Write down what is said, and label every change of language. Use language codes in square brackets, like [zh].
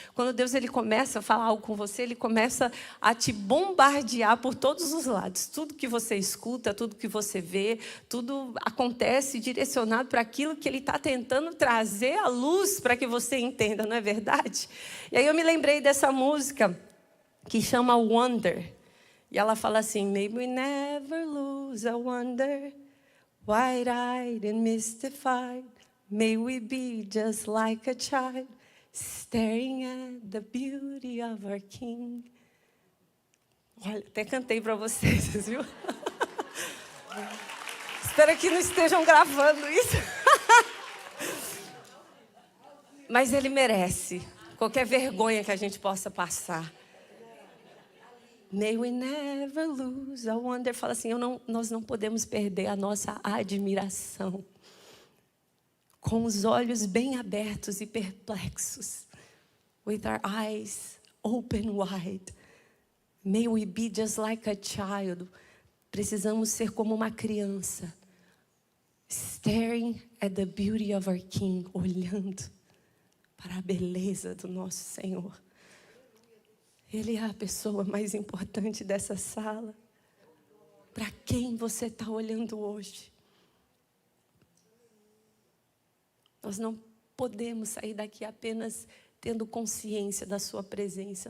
[pt] Quando Deus Ele começa a falar algo com você, Ele começa a te bombardear por todos os lados. Tudo que você escuta, tudo que você vê, tudo acontece direcionado para aquilo que Ele está tentando trazer à luz para que você entenda, não é verdade? E aí eu me lembrei dessa música que chama Wonder. [en] E ela fala assim: May we never lose a wonder, wide-eyed and mystified, may we be just like a child, staring at the beauty of our King. [pt] Olha, até cantei para vocês, viu? Espero que não estejam gravando isso. Mas Ele merece qualquer vergonha que a gente possa passar. [en] May we never lose a wonder. [pt] Fala assim, nós não podemos perder a nossa admiração. Com os olhos bem abertos e perplexos. [en] With our eyes open wide. May we be just like a child. [pt] Precisamos ser como uma criança. [en] Staring at the beauty of our King. [pt] Olhando para a beleza do nosso Senhor. Ele é a pessoa mais importante dessa sala. Para quem você está olhando hoje? Nós não podemos sair daqui apenas tendo consciência da sua presença.